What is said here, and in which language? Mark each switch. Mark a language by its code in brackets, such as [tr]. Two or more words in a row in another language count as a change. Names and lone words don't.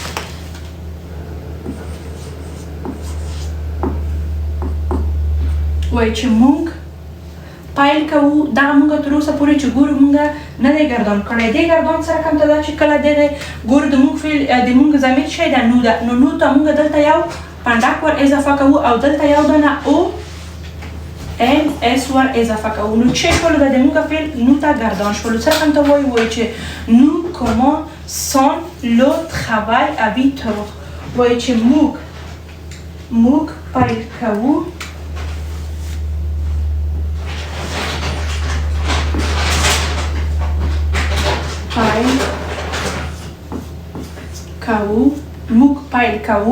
[ps] وایي چې مونږ پیل کوو دغه مونږ تر اوسه پورې چې ګورو مونږ نه دی ګردان کړی دې ګردان سره کوم ته ده چې کله دغه ګورو د مونږ فعل د مونږ ضمیر شی ده نو ده نو ته مونږ دلته یو پنډک ور اضافه کوو او دلته یو دانه او ان اس ور اضافه کوو نو چې شولو د مونږ فعل نو ته ګردان شولو سره کوم ته وایي چې نو [fr] commençons le travail à 8 heures [ps] وایي چې موږ پیل کوو موږ پیل کوو